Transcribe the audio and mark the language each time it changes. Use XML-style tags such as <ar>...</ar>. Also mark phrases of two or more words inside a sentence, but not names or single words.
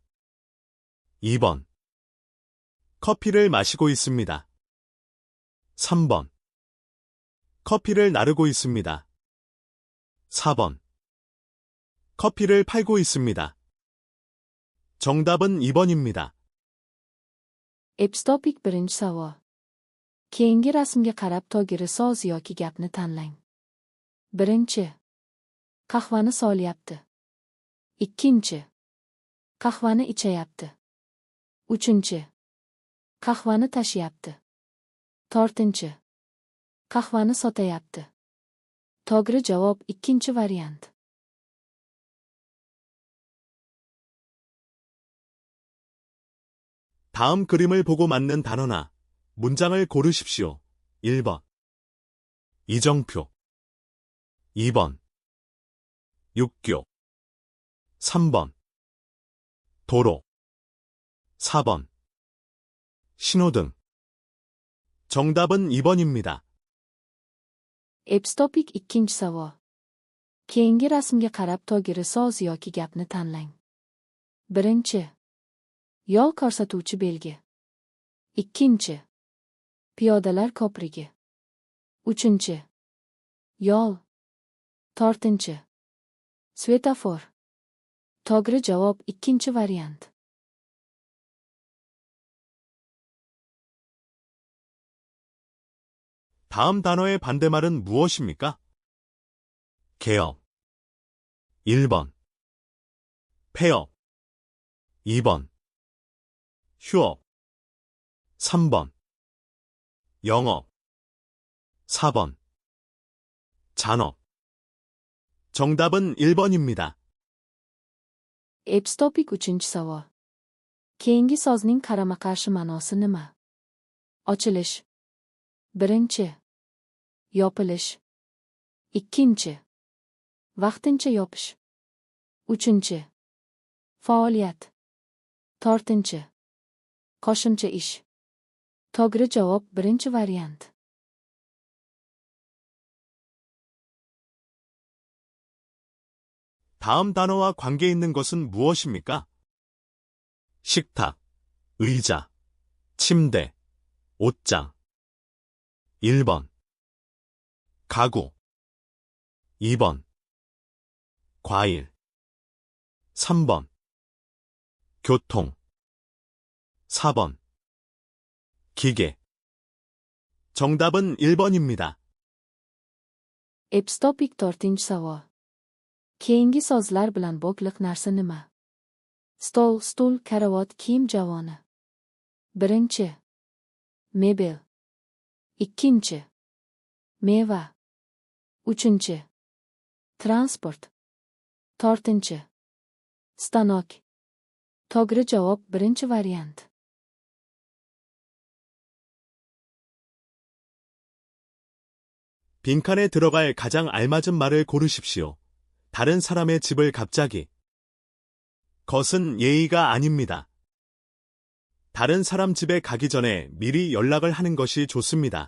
<ko>2번. 커피를 마시고 있습니다. 3번. 커피를 나르고 있습니다. 4번. 커피를 팔고 있습니다. 정답은 2번입니다.</ko> <uz>Epstopik birinchi savol. Keyingi rasmga qarab togiri so'z yoki gapni tanlang. Birinchi. Qahvani solyapti. Ikkinchi. Qahvani ichayapti. Uchinchi. Qahvani tashiyapti. To'rtinchi. Qahvani sotayapti. To'g'ri javob ikkinchi variant.</uz> <ko>다음 그림을 보고 맞는 단어나 문장을 고르십시오. 1번. 이정표. 2번. 육교. 3번. 도로. 4번. 신호등. 정답은 2번입니다.</ko> <uz>Epstopik ikkinchi savol. Keyingi rasmga qarab togiri so'z yoki gapni tanlang. Birinchi. Yo'l ko'rsatuvchi belgi. Ikkinchi. Piyodalar ko'prigi. Uchinchi. Yo'l. To'rtinchi. Svetofor. To'g'ri javob ikkinchi variant.</uz> <ko>다음 단어의 반대말은 무엇입니까? 개업. 1번. 폐업. 2번. 휴업. 3번. 영업. 4번. 잔업. 정답은 1번입니다.</ko> <uz>Epstopik uchinchi savol. Keyingi so'zning qarama-qarshi ma'nosi nima? Ochilish. Birinchi. Yopilish. Ikkinchi. Vaqtincha yopish. Uchinchi. Faoliyat. To'rtinchi. Qo'shimcha ish. To'g'ri javob birinchi variant.</uz> <ko>다음 단어와 관계 있는 것은 무엇입니까? 식탁, 의자, 침대, 옷장. 1번. 가구. 2번. 과일. 3번. 교통. 4번. 기계. 정답은 1번입니다.</ko> <uz>Epstopik to'rtinchi savol. Keyingi so'zlar bilan bog'liq narsa nima? Stol, stul, karavot, kiyim javoni. Birinchi. Mebel. Ikkinchi. Meva. Uchinchi. Transport. To'rtinchi. Stanok. To'g'ri javob birinchi variant.</uz> <ko>빈칸에 들어갈 가장 알맞은 말을 고르십시오. 다른 사람의 집을 갑자기. 것은 예의가 아닙니다. 다른 사람 집에 가기 전에 미리 연락을 하는 것이 좋습니다.</ko>